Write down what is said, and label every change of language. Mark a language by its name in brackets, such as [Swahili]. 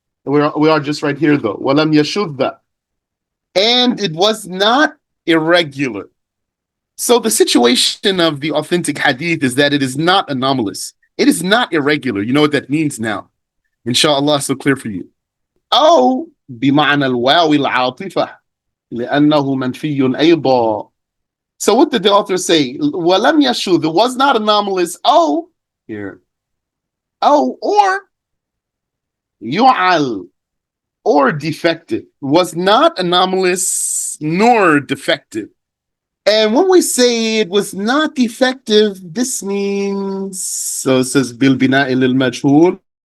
[English] We are just right here though. [Arabic] ولم يشذ. [English] And it was not irregular. So the situation of the authentic hadith is that it is not anomalous. It is not irregular. You know what that means now. Inshallah, so clear for you. [Arabic] أو بمعنى الواو العاطفة لأنه منفي أيضا. [English] So what did the author say? [Arabic] ولم يشذ. [English] It was not anomalous. Oh, here. Oh, or يعل, or defective. Was not anomalous nor defective. And when we say it was not defective, this means, so it says [Arabic] بالبناء للمجهول.